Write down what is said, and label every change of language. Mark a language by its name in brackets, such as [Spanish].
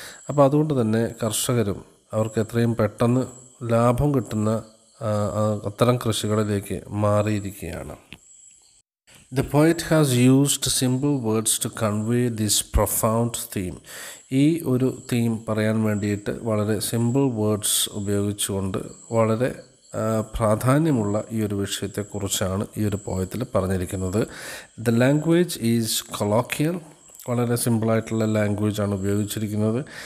[Malayalam] അപ്പോൾ അതുകൊണ്ട് തന്നെ കർഷകരും അവർക്ക് എത്രയും പെട്ടെന്ന് ലാഭം കിട്ടുന്ന അത്തരം കൃഷികളിലേക്ക് മാറിയിരിക്കുകയാണ്. [English] The poet has used simple words to convey this profound theme. [Malayalam] ഈ ഒരു തീം പറയാൻ വേണ്ടിയിട്ട് വളരെ സിമ്പിൾ വേർഡ്സ് ഉപയോഗിച്ചുകൊണ്ട് വളരെ പ്രാധാന്യമുള്ള ഈ ഒരു വിഷയത്തെക്കുറിച്ചാണ് ഈ ഒരു പോയത്തിൽ പറഞ്ഞിരിക്കുന്നത്. [English] The language is colloquial. [Malayalam] വളരെ സിമ്പിളായിട്ടുള്ള ലാംഗ്വേജാണ് ഉപയോഗിച്ചിരിക്കുന്നത്.